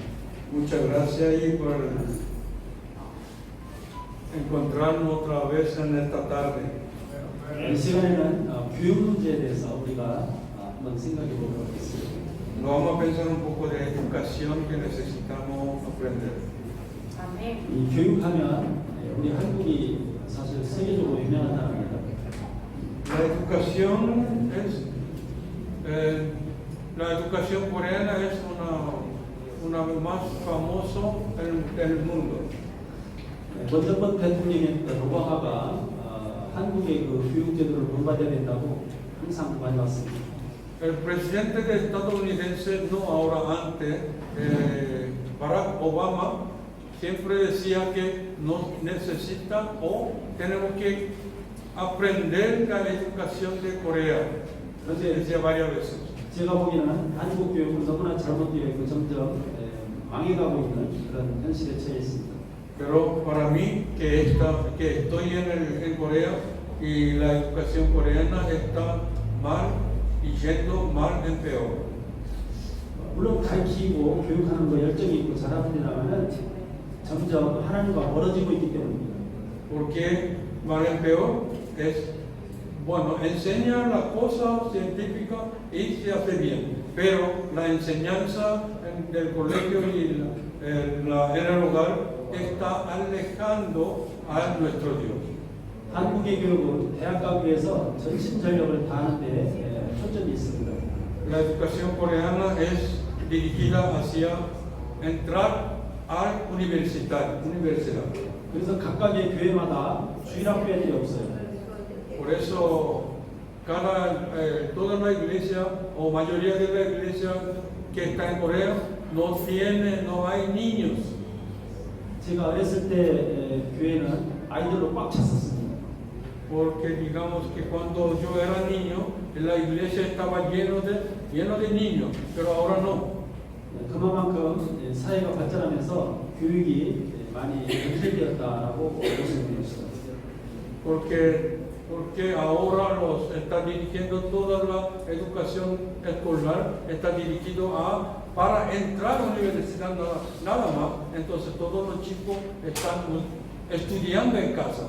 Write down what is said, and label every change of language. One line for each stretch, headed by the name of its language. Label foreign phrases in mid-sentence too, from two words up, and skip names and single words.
Spanish: Muchas gracias y por encontrarnos otra vez en esta tarde.
Korean: 이 시간에는 교육 문제에 대해서 우리가 한번 생각해 보도록 하겠습니다.
Spanish: Nos vamos a pensar un poco de educación que necesitamos aprender.
Korean: 이 교육하면 우리 한국이 사실 세계적으로 유명한 나라입니다.
Spanish: La educación es la educación coreana es una más famoso en el mundo.
Korean: 원전번 대통령이었던 오바마가 한국의 그 교육 제도를 본받아야 된다고 항상 많이 왔습니다.
Spanish: El presidente estadounidense, no ahora antes, Barack Obama, siempre decía que nos necesita o tenemos que aprender la educación de Corea. Decía varias veces.
Korean: 제가 보기에는 한국 교육은 너무나 잘못되어 있고 점점 망해가고 있는 그런 현실에 처해 있습니다.
Spanish: Pero para mí, que estoy en Corea y la educación coreana está mal y yendo mal en peor.
Korean: 물론 가르치고 교육하는 거 열정이 있고 잘합니다만은 점점 하나님과 멀어지고 있기 때문입니다.
Spanish: Porque mal en peor es, bueno, enseña la cosa científica y se hace bien, pero la enseñanza del colegio y en el hogar está alejando a nuestro Dios.
Korean: 한국의 교육은 대학 가기 위해서 전심전력을 다하는 데 초점이 있습니다.
Spanish: La educación coreana es dirigida hacia entrar al universidad.
Korean: 그래서 각각의 교회마다 주일학교들이 없어요.
Spanish: Por eso toda la iglesia o mayoría de la iglesia que está en Corea no hay niños.
Korean: 제가 어렸을 때 교회는 아이들로 꽉 찼었습니다.
Spanish: Porque digamos que cuando yo era niño, la iglesia estaba lleno de niños, pero ahora no.
Korean: 그만큼 사회가 발전하면서 교육이 많이 연결되었다라고 볼 수 있습니다.
Spanish: Porque ahora los está dirigiendo toda la educación escolar, está dirigido para entrar a la universidad nada más, entonces todos los chicos están estudiando en casa.